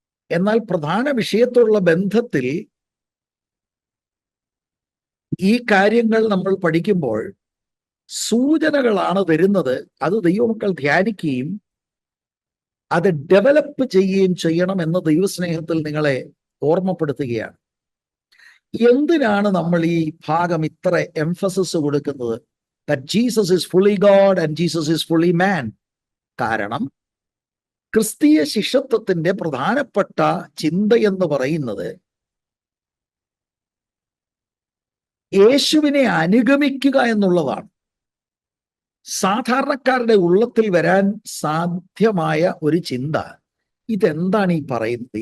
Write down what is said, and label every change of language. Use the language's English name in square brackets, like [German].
[Malayalam] എന്നാൽ പ്രധാന വിഷയത്തോടുള്ള ബന്ധത്തിൽ ഈ കാര്യങ്ങൾ നമ്മൾ പഠിക്കുമ്പോൾ സൂചനകളാണ് വരുന്നത്. അത് ദൈവമക്കൾ ധ്യാനിക്കുകയും അത് ഡെവലപ്പ് ചെയ്യുകയും ചെയ്യണം എന്ന് ദൈവസ്നേഹത്തിൽ നിങ്ങളെ ഓർമ്മപ്പെടുത്തുകയാണ്. എന്തിനാണ് നമ്മൾ ഈ ഭാഗം ഇത്ര എംഫസിസ് കൊടുക്കുന്നത്? [English] That Jesus is fully God and Jesus is fully man. [Malayalam] കാരണം ക്രിസ്തീയ ശിഷ്യത്വത്തിന്റെ പ്രധാനപ്പെട്ട ചിന്ത എന്ന് പറയുന്നത് യേശുവിനെ അനുഗമിക്കുക എന്നുള്ളതാണ്. സാധാരണക്കാരുടെ ഉള്ളത്തിൽ വരാൻ സാധ്യമായ ഒരു ചിന്ത, ഇതെന്താണ് ഈ പറയുന്നത്?